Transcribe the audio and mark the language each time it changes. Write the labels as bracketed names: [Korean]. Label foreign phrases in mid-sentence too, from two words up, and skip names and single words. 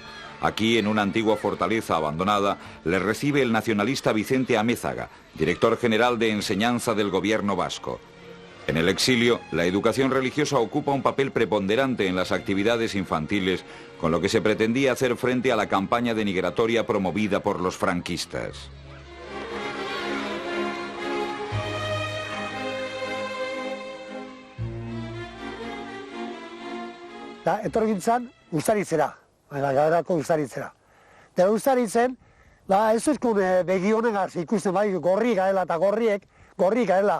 [Spanish] Aquí, en una antigua fortaleza abandonada, les recibe el nacionalista Vicente Amézaga, director general de enseñanza del gobierno vasco. En el exilio, la educación religiosa ocupa un papel preponderante en las actividades infantiles, con lo que se pretendía hacer frente a la campaña denigratoria promovida por los franquistas. [Basque] Etorri gintzan Uztaritzera, Galerako Uztaritzera. Eta Uztaritzen, ez uzkun begi honegaz ikusten bai gorri gaela eta gorri gaela.